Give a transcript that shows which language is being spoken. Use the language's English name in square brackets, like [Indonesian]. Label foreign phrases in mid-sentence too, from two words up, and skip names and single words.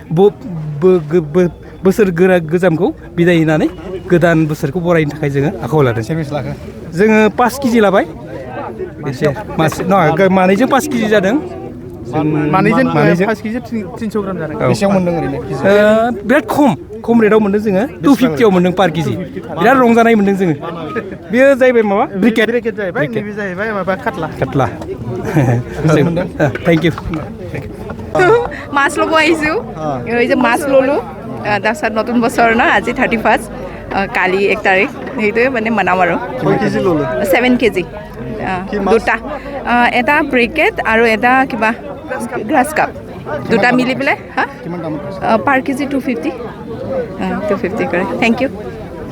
[Bodo] बोसोर गोजामखौ बिदाय होनानै गोदान बोसोरखौ बरायनो थाखाय जोङो आखायाव लादों जोङो 5 केजि लाबाय एसे मानैजों 5 केजि जादों मानैजों 5 केजि 300 ग्राम जादों बेसेबां मोनदों ओरैनो बिराद खम रेटआव मोनदों जोङो 250 आव मोनदों पार केजि बिराद रंजानाय मोनदों जोङो बेयो जाहैबाय माबा ब्रिकेट जाहैबाय नैबे जाहैबाय माबा काटला [English] thank you [Assamese] মাছ ল'ব আহিছোঁ এই যে মাছ ল'লোঁ তাৰপিছত নতুন বছৰ ন আজি 31 কালি 1 তাৰিখ সেইটোৱে মানে মানাম আৰু 7 কেজি দুটা এটা ব্ৰিকেট আৰু এটা কিবা গ্ৰাছ কাপ দুটা মিলি পেলাই হা পাৰ কেজি 250 কৰে [English] thank you